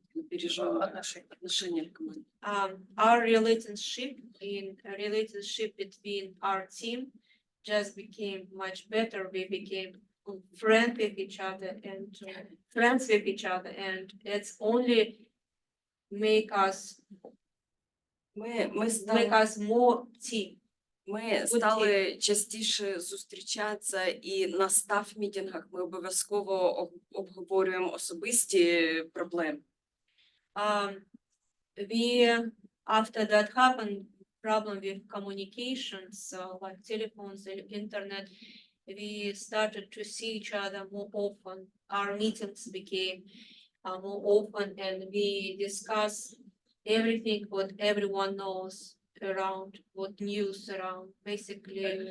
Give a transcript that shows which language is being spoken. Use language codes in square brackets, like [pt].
[uk] Бережемо отношения в команді. [en] Our relationship between our team just became much better. We became friends with each other and it's only make us more team. [uk] Ми стали частіше зустрічатися, і на стаф-мітингах ми обов'язково обговорюємо особисті проблеми. [en] After that happened, problem with communications, like telephones and internet, we started to see each other more often. Our meetings became more often and we discuss everything what everyone knows around, what news around, basically.